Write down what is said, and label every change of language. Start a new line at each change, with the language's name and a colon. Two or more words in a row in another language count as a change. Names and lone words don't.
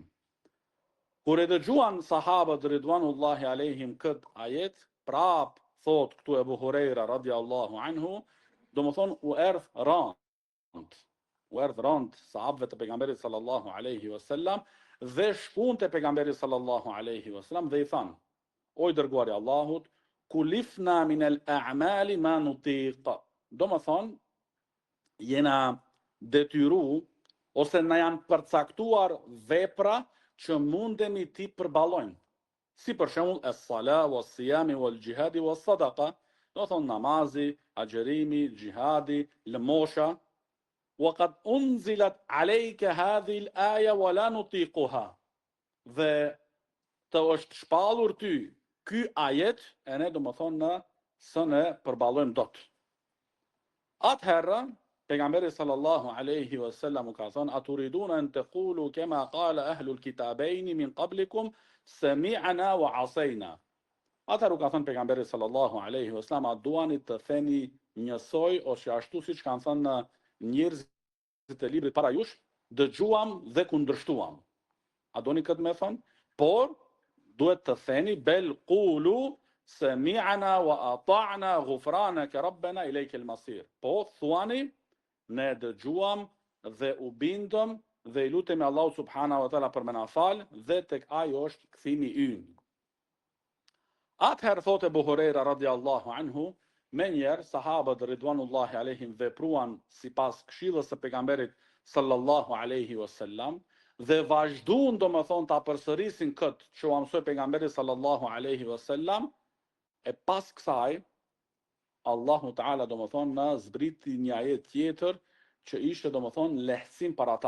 Albanian: Kur e dëgjuan sahabët
Arabic: رضوان الله عليهم
Albanian: këtë ajet, prap thot këtu Ebu Hurajra
Arabic: رضي الله عنه,
Albanian: domethënë u erdh rënd sahabëve të pejgamberit
Arabic: صلى الله عليه وسلم
Albanian: dhe shkun të pejgamberit
Arabic: صلى الله عليه وسلم
Albanian: dhe i thanë: o i dërguari Allahut,
Arabic: كلفنا من الأعمال ما نطيق.
Albanian: Domethënë jena detyru ose na janë përcaktuar vepra që mundemi ti përballojmë. Si për shembull
Arabic: الصلاة والصيام والجهاد والصدقة,
Albanian: do thonë namazi, agjerimi, xhihadi, lëmosha.
Arabic: وقد أنزلت عليك هذه الآية ولا نطيقها.
Albanian: Dhe të është shpallur ty ky ajet e ne do më thonë në së ne përballojmë dot. Atëherë pejgamberi
Arabic: صلى الله عليه وسلم
Albanian: ka thënë:
Arabic: أتريدون أن تقولوا كما قال أهل الكتابين من قبلكم سمعنا وعصينا.
Albanian: Atëherë ka thënë pejgamberi
Arabic: صلى الله عليه وسلم:
Albanian: a duani të theni njësoj ose ashtu siç kanë thënë njerëzit e librit para jush, dëgjuam dhe kundërshtuam. A doni këtë me thënë? Por duhet të theni
Arabic: بل قولوا سمعنا وأطعنا غفرانك ربنا إليك المصير.
Albanian: Po thuani ne dëgjuam dhe u bindëm dhe i lutemi Allahu
Arabic: سبحانه وتعالى
Albanian: për më na fal dhe tek ai është kthimi ynë. Atëherë thotë Ebu Hurajra
Arabic: رضي الله عنه,
Albanian: menjëherë sahabët
Arabic: رضوان الله عليهم
Albanian: vepruan sipas këshillës së pejgamberit
Arabic: صلى الله عليه وسلم
Albanian: dhe vazhduan domethënë ta përsërisin këtë që u mësoi pejgamberi
Arabic: صلى الله عليه وسلم,
Albanian: e pas kësaj Allahu Teala domethënë na zbriti një ajet tjetër që ishte domethënë lehtësim për ata.